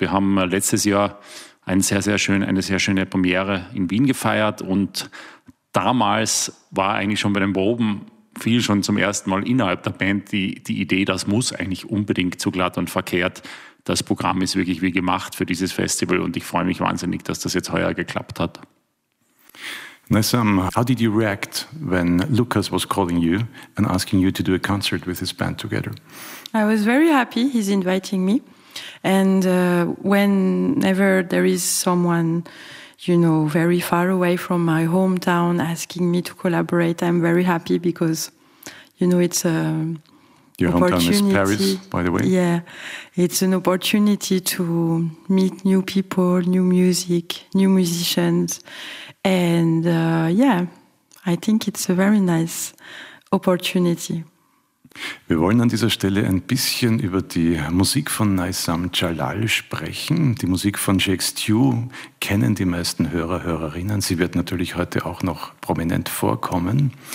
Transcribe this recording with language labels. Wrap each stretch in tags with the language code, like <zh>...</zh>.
<de>Wir haben letztes Jahr eine sehr schöne Premiere in Wien gefeiert und damals war eigentlich schon bei den Proben viel schon zum ersten Mal innerhalb der Band die Idee, das muss eigentlich unbedingt zu Glatt und Verkehrt. Das Programm ist wirklich wie gemacht für dieses Festival und ich freue mich wahnsinnig, dass das jetzt heuer geklappt hat.</de> <en>Naysam, how did you react when Lukas was calling you and asking you to do a concert with his band together? I was very happy he's inviting me. And whenever there is someone, you know, very far away from my hometown asking me to collaborate, I'm very happy because, you know, it's your hometown is Paris, by the way. Yeah, it's an opportunity to meet new people, new music, new musicians. And I think it's a very nice opportunity.</en> <de>Wir wollen an dieser Stelle ein bisschen über die Musik von Naysam Jalal sprechen. Die Musik von Shake Stew kennen die meisten Hörer, Hörerinnen. Sie wird natürlich heute auch noch prominent vorkommen.</de>